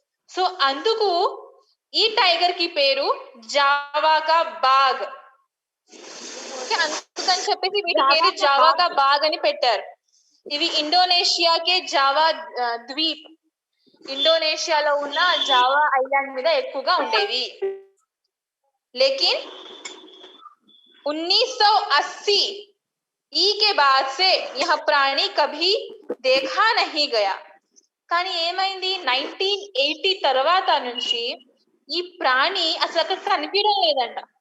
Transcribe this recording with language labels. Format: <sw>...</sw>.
<te>So అందుకు ఈ tiger కి పేరు జావా కా బాగ్. అందుకని చెప్పేసి వీటి పేరు జావా కా బాగ్ అని పెట్టారు. ఇవి ఇండోనేషియాకే జావా ద్వీప్, ఇండోనేషియాలో ఉన్న జావా ఐలాండ్ మీద ఎక్కువగా ఉండేవి.</te> <hi>लेकिन 1980 ई के बाद से यह प्राणी कभी देखा नहीं गया.</hi> <te>కానీ ఏమైంది? 1980 తర్వాత నుంచి ఈ ప్రాణి అసలు అక్కడ కనిపించడం లేదంట.</te>